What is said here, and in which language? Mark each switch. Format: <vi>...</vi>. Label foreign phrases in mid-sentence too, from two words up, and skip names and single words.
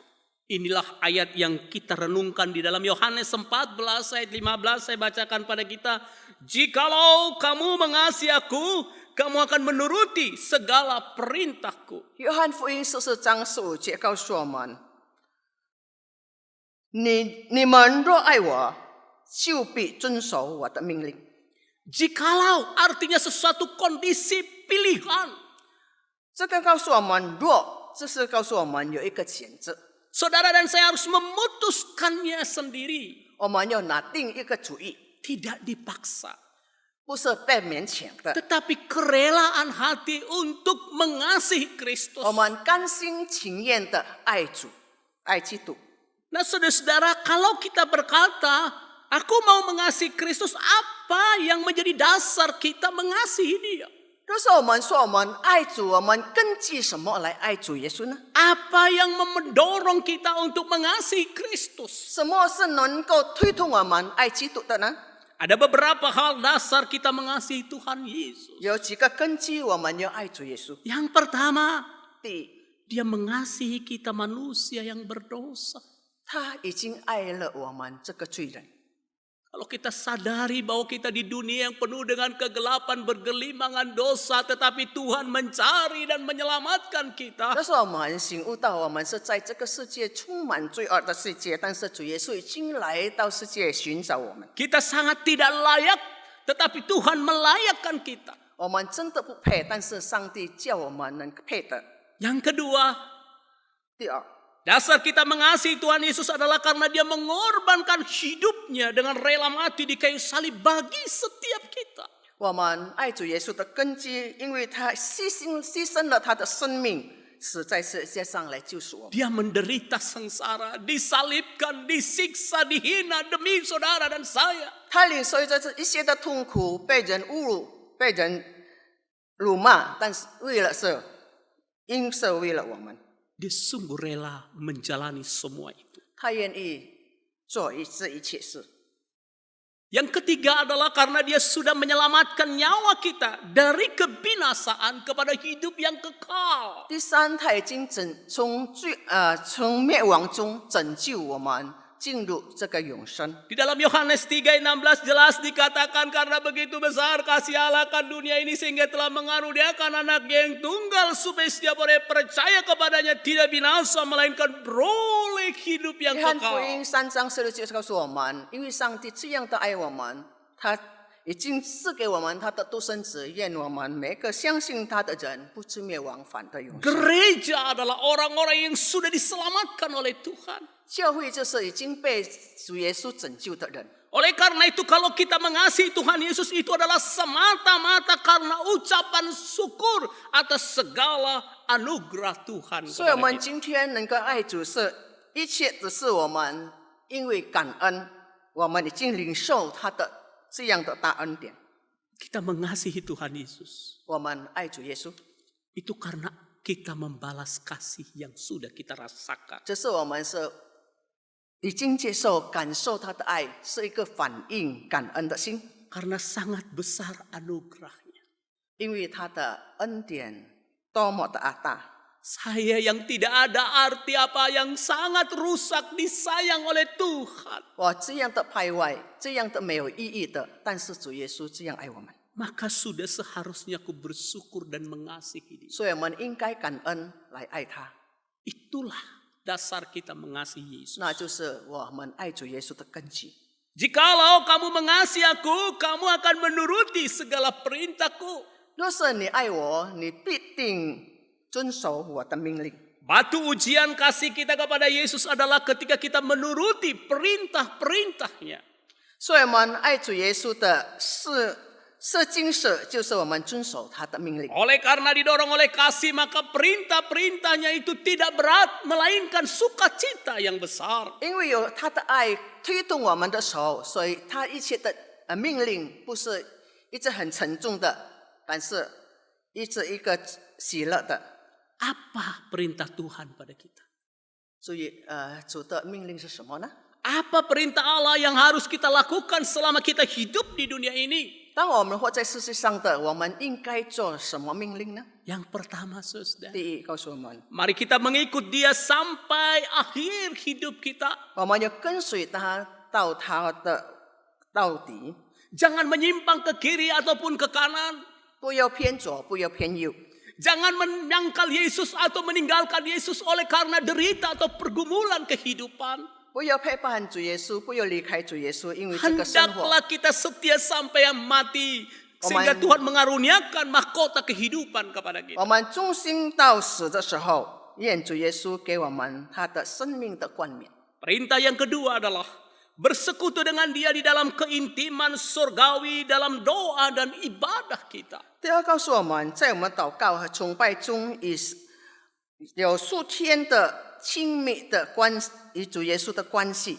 <id>Inilah ayat yang kita renungkan di dalam Yohanes 14 ayat 15, saya bacakan pada kita. Jikalau kamu mengasihi aku, kamu akan menuruti segala perintahku.</id> <zh>约翰福音14章15节告诉我们：你们若爱我，就必遵守我的命令。</zh> <id>Jikalau artinya sesuatu kondisi pilihan.</id> <zh>这个告诉我们若，这是告诉我们有一个选择，</zh> <id>Saudara dan saya harus memutuskannya sendiri.</id> <zh>我们要拿定一个主意，</zh> <id>Tidak dipaksa.</id> <zh>不是被勉强的。</zh> <id>Tetapi kerelaan hati untuk mengasihi Kristus.</id> <zh>我们甘心情愿的爱主，爱基督。</zh> <id>Nah saudara-saudara, kalau kita berkata, aku mau mengasihi Kristus, apa yang menjadi dasar kita mengasihi Dia?</id> <zh>若是我们说我们爱主，我们根据什么来爱主耶稣呢？</zh> <id>Apa yang mendorong kita untuk mengasihi Kristus?</id> <zh>什么是能够推动我们爱基督的呢？</zh> <id>Ada beberapa hal dasar kita mengasihi Tuhan Yesus.</id> <zh>有几个根基我们要爱主耶稣。</zh> <id>Yang pertama,</id> <zh>第一，</zh> <id>Dia mengasihi kita manusia yang berdosa.</id> <zh>他已经爱了我们这个罪人。</zh> <id>Kalau kita sadari bahwa kita di dunia yang penuh dengan kegelapan, bergelimangan dosa, tetapi Tuhan mencari dan menyelamatkan kita.</id> <zh>但是我们醒悟到，我们是在这个世界充满罪恶的世界，但是主耶稣已经来到世界寻找我们。</zh> <id>Kita sangat tidak layak, tetapi Tuhan melayakkan kita.</id> <zh>我们真的不配，但是上帝叫我们能配的。</zh> <id>Yang kedua,</id> <zh>第二，</zh> <id>dasar kita mengasihi Tuhan Yesus adalah karena Dia mengorbankan hidupnya dengan rela mati di kayu salib bagi setiap kita.</id> <zh>我们爱主耶稣的根基，因为他牺牲了他的生命，死在世界上来救赎我们。</zh> <id>Dia menderita sengsara, disalibkan, disiksa, dihina demi saudara dan saya.</id> <zh>他领受着这一切的痛苦，被人侮辱，被人辱骂，但是为了我们，</zh> <id>Dia sungguh rela menjalani semua itu.</id> <zh>他愿意做这一切事。</zh> <id>Yang ketiga adalah karena Dia sudah menyelamatkan nyawa kita dari kebinasaan kepada hidup yang kekal.</id> <zh>第三，他已经从灭亡中拯救我们，进入这个永生。</zh> <id>Di dalam Yohanes 3:16 jelas dikatakan karena begitu besar kasih Allah akan dunia ini sehingga telah mengaruniakan anaknya yang tunggal supaya setiap orang yang percaya kepadanya tidak binasa melainkan beroleh hidup yang</id> <zh>约翰福</zh> <id>kekal.</id> <zh>音3章16节告诉我们，因为上帝这样的爱我们，他已经赐给我们他的独生子，愿我们每个相信他的人不至灭亡，反得永生。</zh> <id>Gereja adalah orang-orang yang sudah diselamatkan oleh Tuhan.</id> <zh>教会就是已经被主耶稣拯救的人。</zh> <id>Oleh karena itu kalau kita mengasihi Tuhan Yesus itu adalah semata-mata karena ucapan syukur atas segala anugerah Tuhan</id> <zh>所以我</zh> <id>kepada</id> <zh>们</zh> <id>kita.</id> <zh>今天能够爱主，是一切只是我们因为感恩，我们已经领受他的这样的大恩典。</zh> <id>Kita mengasihi Tuhan Yesus</id> <zh>我们爱主耶稣，</zh> <id>itu karena kita membalas kasih yang sudah kita rasakan.</id> <zh>这是我们是已经接受、感受他的爱，是一个反应感恩的心，</zh> <id>Karena sangat besar anugerahnya.</id> <zh>因为他的恩典多么的大。</zh> <id>Saya yang tidak ada arti apa yang sangat rusak disayang oleh Tuhan.</id> <zh>我这样的败坏，这样的没有意义的，但是主耶稣这样爱我们，</zh> <id>Maka sudah seharusnya aku bersyukur dan mengasihi dia.</id> <zh>所以我们应该感恩来爱他。</zh> <id>Itulah dasar kita mengasihi Yesus.</id> <zh>那就是我们爱主耶稣的根基。</zh> <id>Jikalau kamu mengasihi aku, kamu akan menuruti segala perintahku.</id> <zh>若是你爱我，你必定遵守我的命令。</zh> <id>Batu ujian kasih kita kepada Yesus adalah ketika kita menuruti perintah-perintahnya.</id> <zh>所以我们爱主耶稣的是精神，就是我们遵守他的命令。</zh> <id>Oleh karena didorong oleh kasih, maka perintah-perintahnya itu tidak berat, melainkan sukacita yang besar.</id> <zh>因为有他的爱推动我们的手，所以他一切的命令不是一直很沉重的，但是一直一个喜乐的。</zh> <id>Apa perintah Tuhan pada kita?</id> <zh>所以主的命令是什么呢？</zh> <id>Apa perintah Allah yang harus kita lakukan selama kita hidup di dunia ini?</id> <zh>当我们活在世界上的，我们应该做什么命令呢？</zh> <id>Yang pertama, saudara,</id> <zh>第一，告诉我们，</zh> <id>mari kita mengikut Dia sampai akhir hidup kita.</id> <zh>我们要跟随他到他的到底，</zh> <id>Jangan menyimpang ke kiri ataupun ke kanan.</id> <zh>不要偏左，不要偏右。</zh> <id>Jangan menyangkal Yesus atau meninggalkan Yesus oleh karena derita atau pergumulan kehidupan.</id> <zh>不要背叛主耶稣，不要离开主耶稣，因为这个生活，</zh> <id>Hendaklah kita setia sampai yang mati. Sehingga Tuhan mengaruniakan mahkota kehidupan kepada kita.</id> <zh>我们忠心到死的时候，愿主耶稣给我们他的生命的冠冕。</zh> <id>Perintah yang kedua adalah bersekutu dengan Dia di dalam keintiman surgawi, dalam doa dan ibadah kita.</id> <zh>第二，告诉我们，在我们祷告和崇拜中，有数天的亲密的与主耶稣的关系。</zh>